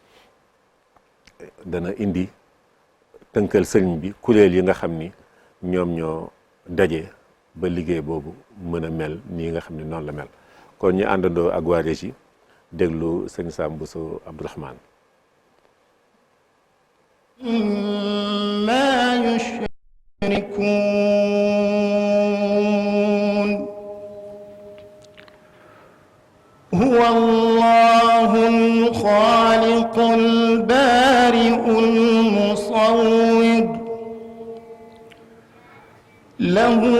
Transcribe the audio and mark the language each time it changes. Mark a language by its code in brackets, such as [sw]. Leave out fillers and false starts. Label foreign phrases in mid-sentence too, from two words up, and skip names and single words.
[wo] dana indi tënkal sëñ bi kuréel yi nga xam ni ñoom ñoo daje ba liggéey boobu mën a mel nii nga xam ni noonu la mel kon ñu àndandoo ak waa Régie déglu sëñ Sam Bousso Abdourahmane [ar] ما يشركون هو الله الخالق البارئ المصور له